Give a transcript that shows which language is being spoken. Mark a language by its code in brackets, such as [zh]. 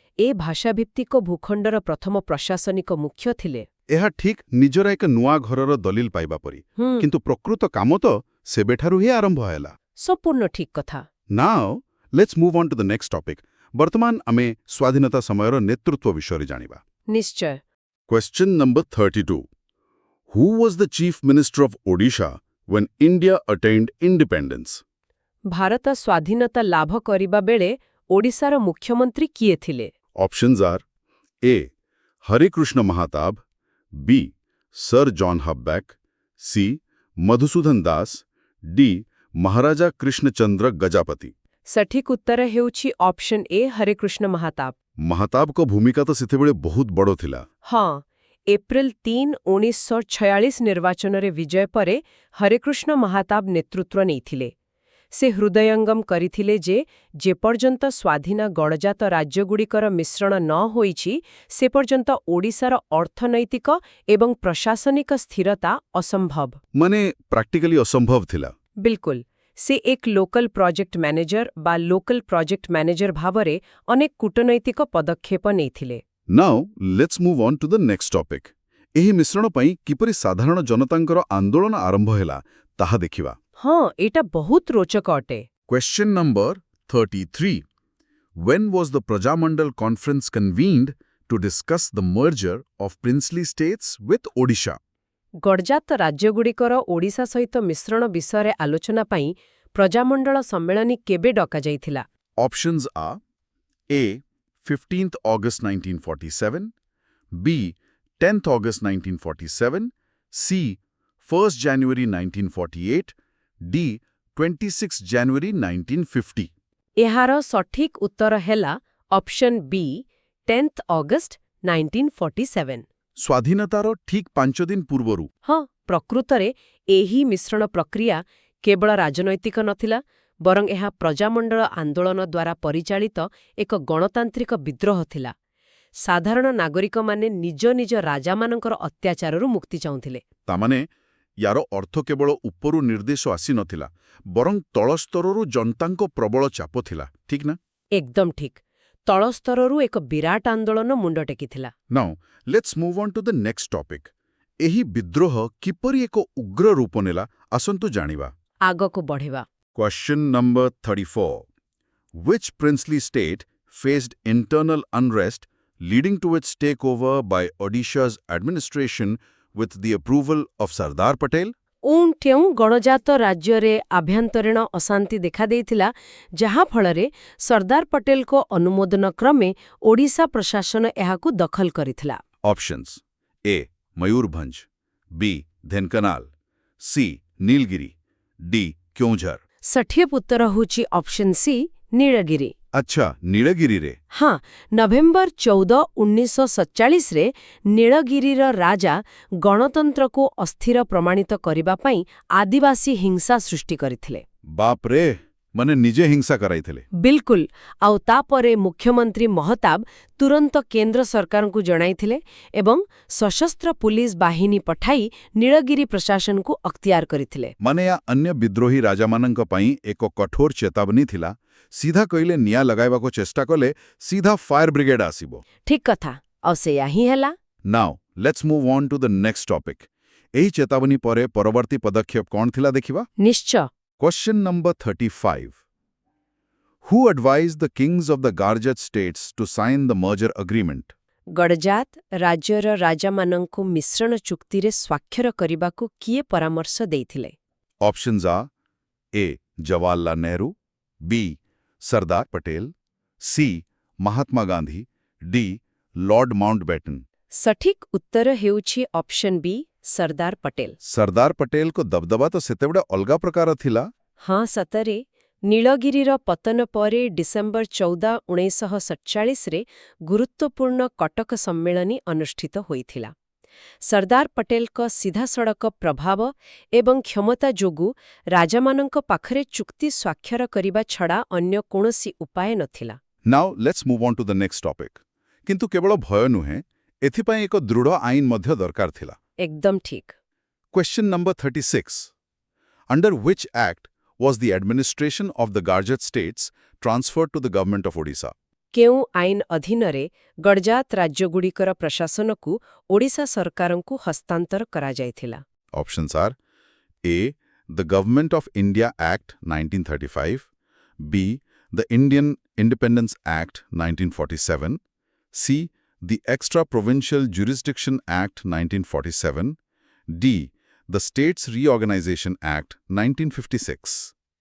[or] ଏ ଭାଷାଭିତ୍ତିକ ଭୂଖଣ୍ଡର ପ୍ରଥମ ପ୍ରଶାସନିକ ମୁଖ୍ୟ ଥିଲେ। ଏହା ଠିକ୍ ନିଜର ଏକ ନୂଆ ଘରର ଦଲିଲ ପାଇବା ପରି। କିନ୍ତୁ ପ୍ରକୃତ କାମ ତ ସେବେଠାରୁ ହିଁ ଆରମ୍ଭ ହେଲା। ସମ୍ପୂର୍ଣ୍ଣ ଠିକ୍ କଥା। [en] Now let's move on to the next topic. [or] ବର୍ତ୍ତମାନ ଆମେ ସ୍ୱାଧୀନତା ସମୟର ନେତୃତ୍ୱ ବିଷୟରେ ଜାଣିବା। ନିଶ୍ଚୟ। [en] Question number 32. Who was the Chief Minister of Odisha when India attained independence? [or] Bharat ସ୍ୱାଧୀନତା ଲାଭ କରିବା ବେଳେ ଓଡ଼ିଶାର ମୁଖ୍ୟମନ୍ତ୍ରୀ କିଏ ଥିଲେ? [en] Options are A. Hare Krishna Mahatab, B. Sir John Hubback, C. Madhusudan Das, D. Maharaja Krishnachandra Gajapati. [or] ସଠିକ୍ ଉତ୍ତର ହେଉଛି ଅପସନ୍ ଏ ହରେକୃଷ୍ଣ ମହାତାବ। ମହାତାବଙ୍କ ଭୂମିକା ତ ସେତେବେଳେ ବହୁତ ବଡ଼ ଥିଲା। ହଁ, ଏପ୍ରିଲ 3, 1946 ନିର୍ବାଚନରେ ବିଜୟ ପରେ ହରେକୃଷ୍ଣ ମହାତାବ ନେତୃତ୍ୱ ନେଇଥିଲେ। ସେ ହୃଦୟଙ୍ଗମ କରିଥିଲେ ଯେ ଯେପର୍ଯ୍ୟନ୍ତ ସ୍ୱାଧୀନ ଗଡ଼ଜାତ ରାଜ୍ୟଗୁଡ଼ିକର ମିଶ୍ରଣ ନ ହୋଇଛି ସେ ପର୍ଯ୍ୟନ୍ତ ଓଡ଼ିଶାର ଅର୍ଥନୈତିକ ଏବଂ ପ୍ରଶାସନିକ ସ୍ଥିରତା ଅସମ୍ଭବ। ମାନେ ପ୍ରାକ୍ଟିକାଲି ଅସମ୍ଭବ ଥିଲା। ବିଲକୁଲ। ସେ ଏକ [en] local project manager [or] ବା ଲୋକାଲ ପ୍ରୋଜେକ୍ଟ ମ୍ୟାନେଜର ଭାବରେ ଅନେକ କୂଟନୈତିକ ପଦକ୍ଷେପ ନେଇଥିଲେ। [en] Now, let's move on to the next topic. [or] ଏହି ମିଶ୍ରଣ ପାଇଁ କିପରି ସାଧାରଣ ଜନତାଙ୍କର ଆନ୍ଦୋଳନ ଆରମ୍ଭ ହେଲା ତାହା ଦେଖିବା। ହଁ, ଏଇଟା ବହୁତ ରୋଚକ ଅଟେ। [en] Question number 33. When was the Prajamandal Conference convened to discuss the merger of princely states with Odisha? [or] ଗଡ଼ଜାତ ରାଜ୍ୟଗୁଡ଼ିକର ଓଡ଼ିଶା ସହିତ ମିଶ୍ରଣ ବିଷୟରେ ଆଲୋଚନା ପାଇଁ ପ୍ରଜାମଣ୍ଡଳ ସମ୍ମିଳନୀ କେବେ ଡକାଯାଇଥିଲା? [en] Options are A. 15th August 1947, B. 10th August 1947, C. 1st January 1948, D. 26 January 1950. [or] ଏହାର ସଠିକ୍ ଉତ୍ତର ହେଲା ଅପସନ୍ ବି 10th ଅଗଷ୍ଟ 1947। ସ୍ୱାଧୀନତାର ଠିକ୍ 5 ଦିନ ପୂର୍ବରୁ। ହଁ, ପ୍ରକୃତରେ ଏହି ମିଶ୍ରଣ ପ୍ରକ୍ରିୟା କେବଳ ରାଜନୈତିକ ନଥିଲା, ବରଂ ଏହା ପ୍ରଜାମଣ୍ଡଳ ଆନ୍ଦୋଳନ ଦ୍ୱାରା ପରିଚାଳିତ ଏକ ଗଣତାନ୍ତ୍ରିକ ବିଦ୍ରୋହ ଥିଲା। ସାଧାରଣ ନାଗରିକମାନେ ନିଜ ନିଜ ରାଜାମାନଙ୍କର ଅତ୍ୟାଚାରରୁ ମୁକ୍ତି ଚାହୁଁଥିଲେ। ତାମାନେ ୟାର ଅର୍ଥ କେବଳ ଉପରୁ ନିର୍ଦ୍ଦେଶ ଆସିନଥିଲା, ବରଂ ତଳସ୍ତରରୁ ଜନତାଙ୍କ ପ୍ରବଳ ଚାପ ଥିଲା, ଠିକ୍ ନା? ଏକଦମ ଠିକ୍। ତଳସ୍ତରରୁ ଏକ ବିରାଟ ଆନ୍ଦୋଳନ ମୁଣ୍ଡ ଟେକିଥିଲା। [en] Now, let's move on to the next topic. [or] ଏହି ବିଦ୍ରୋହ କିପରି ଏକ ଉଗ୍ର ରୂପ ନେଲା ଆସନ୍ତୁ ଜାଣିବା। ଆଗକୁ ବଢ଼ିବା। [en] Question number 34. Which princely state faced internal unrest leading to its takeover by Odisha's administration with the approval of Sardar Patel? [or] କେଉଁ ଗଣଜାତ ରାଜ୍ୟରେ ଆଭ୍ୟନ୍ତରୀଣ ଅଶାନ୍ତି ଦେଖାଦେଇଥିଲା ଯାହାଫଳରେ ସର୍ଦ୍ଦାର ପଟେଲଙ୍କ ଅନୁମୋଦନ କ୍ରମେ ଓଡ଼ିଶା ପ୍ରଶାସନ ଏହାକୁ ଦଖଲ କରିଥିଲା? [en] Options A. Mayurbhanj, B. Dhenkanal, C. Nilgiri, D. Kyonjhar. [or] ସଠିକ୍ ଉତ୍ତର ହେଉଛି ଅପସନ୍ ସି ନୀଳଗିରି। ଆଚ୍ଛା, ନୀଳଗିରିରେ। ହଁ, ନଭେମ୍ବର 14, 1947ରେ ନୀଳଗିରିର ରାଜା ଗଣତନ୍ତ୍ରକୁ ଅସ୍ଥିର ପ୍ରମାଣିତ କରିବା ପାଇଁ ଆଦିବାସୀ ହିଂସା ସୃଷ୍ଟି କରିଥିଲେ। ବାପରେ, ମାନେ ନିଜେ ହିଂସା କରାଇଥିଲେ। ବିଲକୁଲ। ଆଉ ତାପରେ ମୁଖ୍ୟମନ୍ତ୍ରୀ ମହତାବ ତୁରନ୍ତ କେନ୍ଦ୍ର ସରକାରଙ୍କୁ ଜଣାଇଥିଲେ ଏବଂ ସଶସ୍ତ୍ର ପୁଲିସ ବାହିନୀ ପଠାଇ ନୀଳଗିରି ପ୍ରଶାସନକୁ ଅକ୍ତିଆର କରିଥିଲେ। ମାନେ ୟା ଅନ୍ୟ ବିଦ୍ରୋହୀ ରାଜାମାନଙ୍କ ପାଇଁ ଏକ କଠୋର ଚେତାବନୀ ଥିଲା। ସିଧା କହିଲେ ନିଆଁ ଲଗାଇବାକୁ ଚେଷ୍ଟା କଲେ ସିଧା ଫାୟାର ବ୍ରିଗେଡ୍ ଆସିବ। ଠିକ୍ କଥା। ଆଉ ସେଇଆ ହିଁ ହେଲା। [en] Now, let's move on to the next topic. [or] ଏହି ଚେତାବନୀ ପରେ ପରବର୍ତ୍ତୀ ପଦକ୍ଷେପ କ'ଣ ଥିଲା ଦେଖିବା। ନିଶ୍ଚୟ। [en] Question number 35. Who advised the kings of the Garjat states to sign the merger agreement? [or] ଗଡ଼ଜାତ ରାଜ୍ୟର ରାଜାମାନଙ୍କୁ ମିଶ୍ରଣ ଚୁକ୍ତିରେ ସ୍ୱାକ୍ଷର କରିବାକୁ କିଏ ପରାମର୍ଶ ଦେଇଥିଲେ? [en] Options are A. Jawaharlal Nehru, B. Sardar Patel, C. Mahatma Gandhi, D. Lord Mountbatten. [or] ସଠିକ୍ ଉତ୍ତର ହେଉଛି ଅପସନ୍ ବି ସର୍ଦ୍ଦାର ପଟେଲ। ସର୍ଦ୍ଦାର ପଟେଲଙ୍କ ଦବଦବା ତ ସେତେବେଳେ ଅଲଗା ପ୍ରକାର ଥିଲା। ହଁ, ସତରେ ନୀଳଗିରିର ପତନ ପରେ ଡିସେମ୍ବର 14, 1947ରେ ଗୁରୁତ୍ୱପୂର୍ଣ୍ଣ କଟକ ସମ୍ମିଳନୀ ଅନୁଷ୍ଠିତ ହୋଇଥିଲା। ସର୍ଦ୍ଦାର ପଟେଲଙ୍କ ସିଧାସଳଖ ପ୍ରଭାବ ଏବଂ କ୍ଷମତା ଯୋଗୁଁ ରାଜାମାନଙ୍କ ପାଖରେ ଚୁକ୍ତି ସ୍ୱାକ୍ଷର କରିବା ଛଡ଼ା ଅନ୍ୟ କୌଣସି ଉପାୟ ନଥିଲା। [en] Now, let's move on to the next topic. [or] କିନ୍ତୁ କେବଳ ଭୟ ନୁହେଁ, ଏଥିପାଇଁ ଏକ ଦୃଢ଼ ଆଇନ ମଧ୍ୟ ଦରକାର ଥିଲା। ଏକଦମ ଠିକ୍। [en] Question number 36. Under which act was the administration of the Garjat states transferred to the government of Odisha? [or] କେଉଁ ଆଇନ ଅଧୀନରେ ଗଡ଼ଜାତ ରାଜ୍ୟଗୁଡ଼ିକର ପ୍ରଶାସନକୁ ଓଡ଼ିଶା ସରକାରଙ୍କୁ ହସ୍ତାନ୍ତର କରାଯାଇଥିଲା? [en] Options are A. The Government of India Act 1935, B. The Indian Independence Act 1947, C. The Extra Provincial Jurisdiction Act 1947, D. The States Reorganization Act 1956.